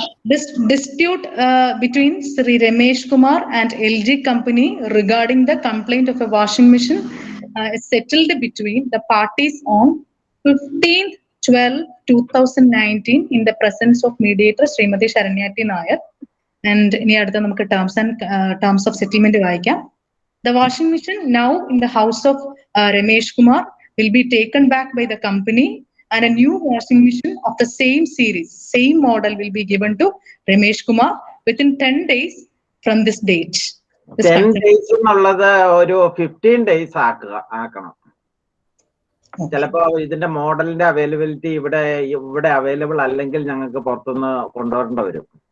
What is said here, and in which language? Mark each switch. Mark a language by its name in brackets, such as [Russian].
[English] This dispute between Sri Ramesh Kumar and LG company regarding the complaint of a washing machine is settled between the parties on 15/12/2019 in the presence of mediator Srimati Sharanyati Nair. [Malayalam] And ഇനി അടുത്ത നമുക്ക് [English] terms of settlement [Malayalam] വായിക്കാം. [English] The washing machine now in the house of Ramesh Kumar will be taken back by the company, and a new washing machine of the same series, same model will be given to Ramesh Kumar within 10 days from this date. [Malayalam] 10 days എന്നുള്ളത് ഒരു 15 days ആക്കണം. ചിലപ്പോ ഇതിന്റെ മോഡലിന്റെ availability ഇവിടെ available അല്ലെങ്കിൽ ഞങ്ങൾക്ക് പുറത്തുനിന്ന് കൊണ്ടുവരേണ്ടി വരും.